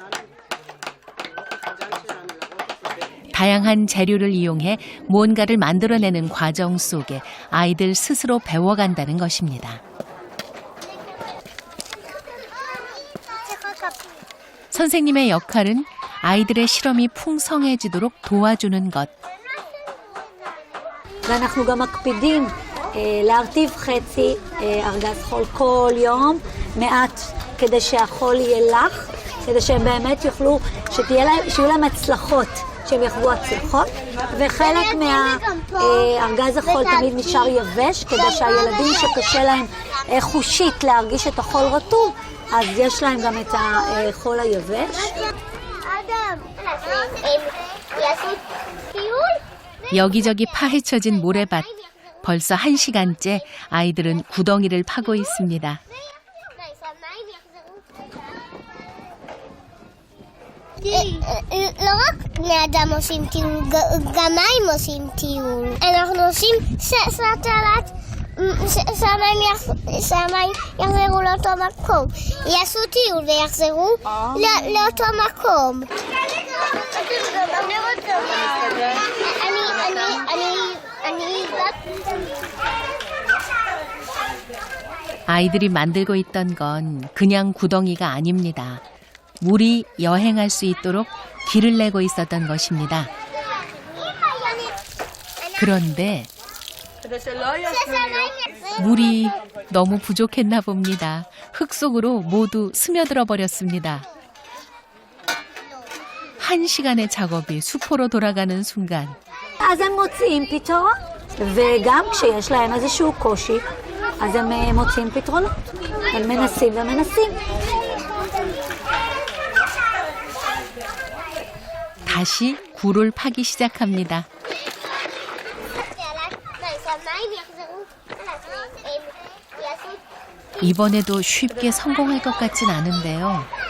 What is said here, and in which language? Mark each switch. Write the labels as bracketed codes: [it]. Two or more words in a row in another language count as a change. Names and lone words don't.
[ko] 다양한 재료를 이용해 뭔가를 만들어내는 과정 속에 아이들 스스로 배워간다는 것입니다. 선생님의 역할은 아이들의 실험이 풍성해지도록 도와주는 것. [he] ואנחנו גם מקפידים להרטיב חצי ארגז חול כל יום, מעט, כדי שהחול יהיה לח, כדי שהם באמת יוכלו, שיהיו להם הצלחות, שהם יחוו הצלחות, וחלק מהארגז החול תמיד נשאר יבש, כדי שהילדים שקשה להם חושית להרגיש את החול רטוב, אז יש להם גם את החול היבש. [ko] 여기저기 파헤쳐진 모래밭. 벌써 1시간째 아이들은 구덩이를 파고 있습니다. [he] לא רק בני אדם עושים טיול, גם מים עושים טיול. אנחנו עושים סרטלת, שהמים יחזרו לאותו מקום. יעשו טיול ויחזרו לאותו מקום. אני [ko] 아이들이 만들고 있던 건 그냥 구덩이가 아닙니다. 물이 여행할 수 있도록 길을 내고 있었던 것입니다. 그런데 물이 너무 부족했나 봅니다. 흙 속으로 모두 스며들어 버렸습니다. 1시간의 작업이 수포로 돌아가는 순간 [he] אז הם מוצאים פתרון, וגם כשיש להם איזשהו קושי, אז הם מוצאים פתרונות. הם מנסים ומנסים. [ko] 다시 굴을 파기 시작합니다. 이번에도 쉽게 성공할 것 같진 않은데요.